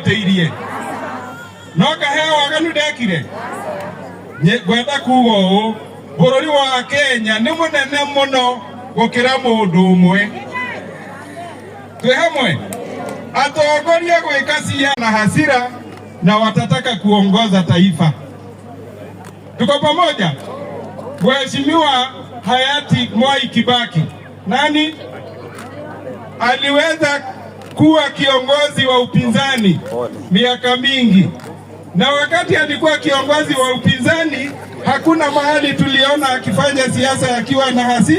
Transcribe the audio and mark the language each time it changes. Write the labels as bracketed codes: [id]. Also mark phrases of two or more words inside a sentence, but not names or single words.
[ki] ndamwitĩirie no kaheo waganu ndekire gwenda kuga ũũ bũrũri wa Kenya nĩ mũnene mũno gũkĩra mũndũ ũmwe. Twĩ hamwe atongoria gwĩka cia na hasira na [sw] watataka kuongoza taifa. Tuko pamoja? Mheshimiwa hayati Mwai Kibaki nani aliweza kuwa kiongozi wa upinzani miaka mingi, na wakati alikuwa kiongozi wa upinzani hakuna mahali tuliona akifanya siasa akiwa na hasi.